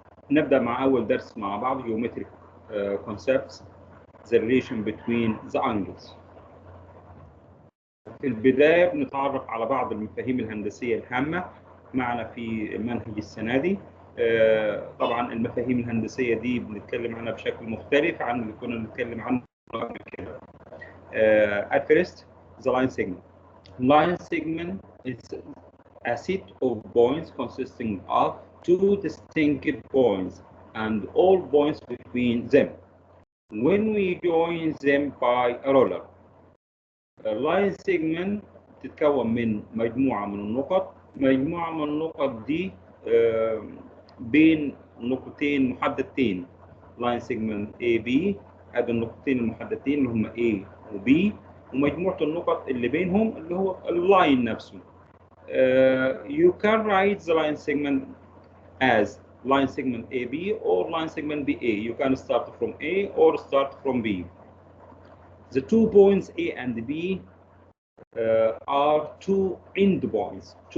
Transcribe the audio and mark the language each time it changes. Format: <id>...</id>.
<ar>نبدأ مع أول درس مع بعض</ar> <en>Geometric Concepts the relation between the angles.</en> <ar>في البداية بنتعرف على بعض المفاهيم الهندسية الهامة معنا في منهج السنة دي. طبعا المفاهيم الهندسية دي بنتكلم عنها بشكل مختلف عن اللي كنا بنتكلم عنه قبل كده.</ar> <en>At first, the line segment. Line segment is a set of points consisting of two distinct points and all points between them. When we join them by a ruler.</en> <ar>اللاين سيجمنت تتكون من مجموعة من النقط. مجموعة من النقط دي بين نقطتين محددتين. لاين سيجمنت A B ادي النقطتين المحددتين اللي هم A و B، ومجموعة النقط اللي بينهم اللي هو اللاين نفسه.</ar> <en>You can write the line segment as line segment AB or line segment BA. You can start from A or start from B. The 2 points A and B are two end points.</en>